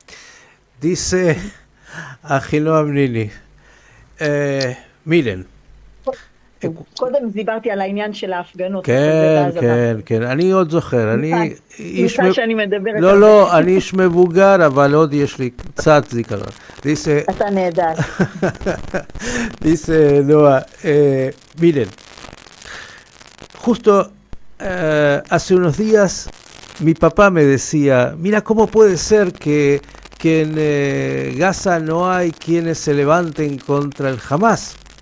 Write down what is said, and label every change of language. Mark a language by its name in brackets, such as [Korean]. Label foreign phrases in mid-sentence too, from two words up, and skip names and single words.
[Spanish] Dice Ahinoam Nini, miren. [Hebrew] קודם דיברתי על העניין של ההפגנות. כן, כן, כן. אני עוד זוכר. סליחה שאני מדברת. לא, אני איש מבוגר, אבל עוד יש לי קצת זיכרון. אתה נהדר. [Spanish] Dice Noah, miren, justo hace unos días mi papá me decía, mira cómo puede ser que en Gaza no hay quienes se levanten contra el Hamas.